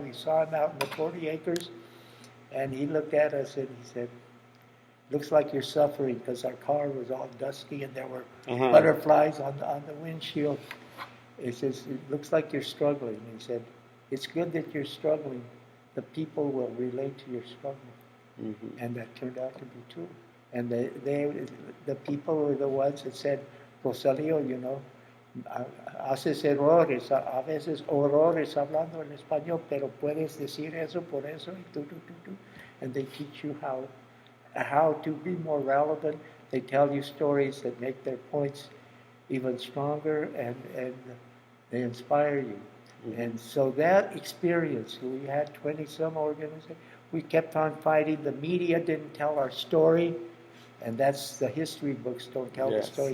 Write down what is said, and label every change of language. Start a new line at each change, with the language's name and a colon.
English: We saw him out in the 40 acres, and he looked at us and he said, looks like you're suffering, because our car was all dusty and there were butterflies on the windshield. He says, it looks like you're struggling. He said, it's good that you're struggling. The people will relate to your struggle. Mm-hmm. And that turned out to be true. And the people were the ones that said, Rosalio, you know,
Spanish: haces errores, a veces horrores hablando en español, pero puedes decir eso por eso, y tú.
English: And they teach you how to be more relevant. They tell you stories that make their points even stronger, and they inspire you. Mm-hmm. And so that experience, we had 20-some organizations. We kept on fighting. The media didn't tell our story, and that's the history books don't tell the story.